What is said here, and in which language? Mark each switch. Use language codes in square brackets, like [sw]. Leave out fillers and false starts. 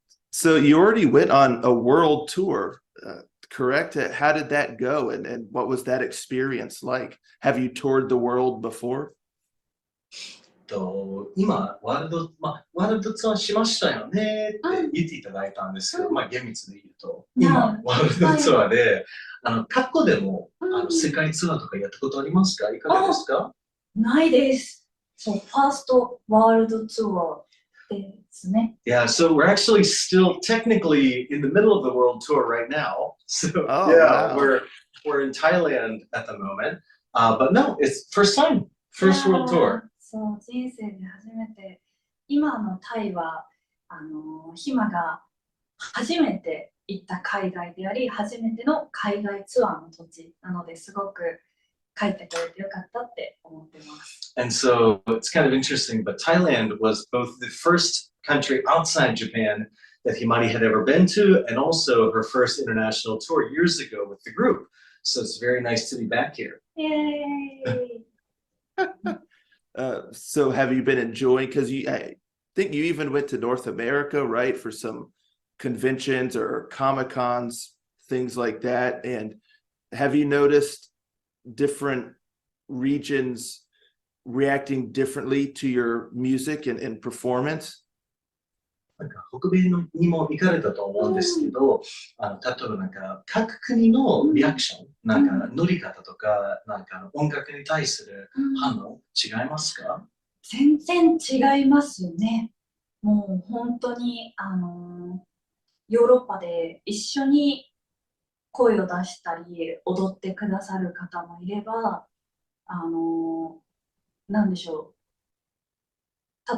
[en] So you already went on a world tour, correct? How did that go, and what was that experience like? Have you toured the world before? [ja] 今ワールドツアーしましたよねって言っていただいたんですけど、厳密に言うと今ワールドツアーで過去でも世界ツアーとかやったことありますか？いかがですか？ないです。そう、ファーストワールドツアーですね。 [en] Yeah, so we're actually still technically in the middle of the world tour right now. So wow. we're in Thailand at the moment, but no, it's first world tour. [ja] そう、人生で初めて、今のタイはひまが初めて行った海外であり、初めての海外ツアーの土地なので、すごく帰ってこれてよかったって思ってます。 [en] And so it's kind of interesting, but Thailand was both the first country outside Japan that Himari had ever been to, and also her first international tour years ago with the group. So it's very nice to be back here. Yay! So have you been enjoying, because I think you even went to North America, right, for some conventions or Comic-Cons, things like that. And have you noticed different regions reacting differently to your music and performance? [ja] なんか北米にも行かれたと思うんですけど、例えばなんか各国のリアクション、なんか乗り方とか、なんか音楽に対する反応、違いますか？全然違いますね。もう本当にヨーロッパで一緒に声を出したり踊ってくださる方もいれば、なんでしょう。